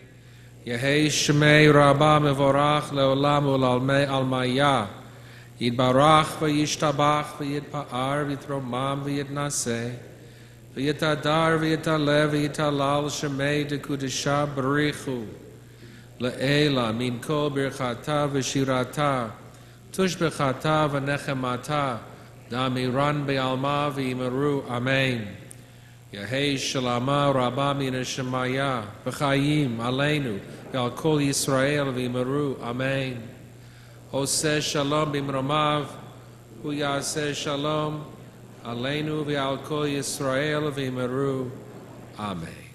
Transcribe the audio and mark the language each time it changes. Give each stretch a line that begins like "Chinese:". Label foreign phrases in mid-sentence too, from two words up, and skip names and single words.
Aramaic: יהא שמה רבא מברך לעלם ולעלמי עלמיא, יתברך וישתבח ויתפאר ויתרומם ויתנשא, ויתהדר ויתעלה ויתהלל שמה דקודשא בריך הוא, לעילא מן כל ברכתא ושירתא, תושבחתא ונחמתא, דאמירן בעלמא ואמרו, אמן. יהא שלמא רבא מן שמיא, וחיים עלינו, ועל כל ישראל ואמרו, אמן.
Hebrew: עושה שלום במרומיו, הוא יעשה שלום, עלינו ועל כל ישראל ואמרו, Amen.